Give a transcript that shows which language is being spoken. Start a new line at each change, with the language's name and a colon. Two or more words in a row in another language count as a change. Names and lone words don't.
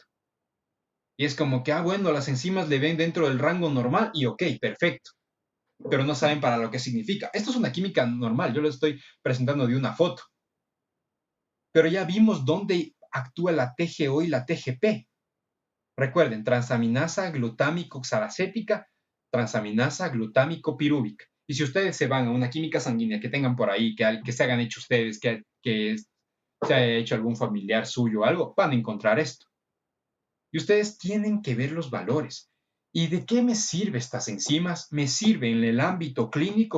Spanish: Y es como que, bueno, las enzimas le ven dentro del rango normal y ok, perfecto. Pero no saben para lo que significa. Esto es una química normal, yo lo estoy presentando de una foto. Pero ya vimos dónde actúa la TGO y la TGP. Recuerden, transaminasa glutámico oxalacética, transaminasa glutámico pirúvica. Y si ustedes se van a una química sanguínea que tengan por ahí, que se hagan hecho ustedes, que se haya hecho algún familiar suyo o algo, van a encontrar esto. Y ustedes tienen que ver los valores. ¿Y de qué me sirven estas enzimas? Me sirven en el ámbito clínico.